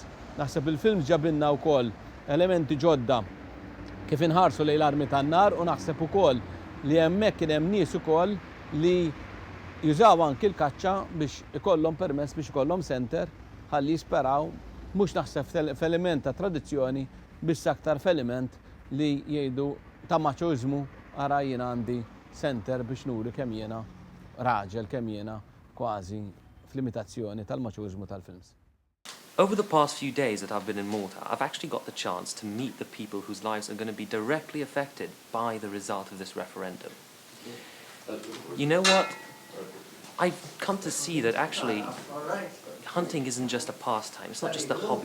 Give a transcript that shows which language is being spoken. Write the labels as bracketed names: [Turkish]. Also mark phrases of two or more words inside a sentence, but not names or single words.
[Maltese] Naħseb il-films ġabilna wkoll elementi ġodda kif inħarsu lejn l-armi tan-nar u naħseb ukoll li hemmhekk kien hemm nies ukoll li jużaw anki l-kaċċa biex ikollhom permess biex ikollhom center ħalli jisperaw mhux naħseb f'element ta' tradizzjoni biss aktar f'element li jgħidu ta' maċożmu ara jien għandi center biex nuri kemm jiena raġel, kemm jiena kważi f'limitazzjoni tal-maċużmu tal-films. [English] Over the past few days that I've been in Malta, I've actually got the chance to meet the people whose lives are going to be directly affected by the result of this referendum. You know what? I've come to see that actually hunting isn't just a pastime, it's not just a hobby.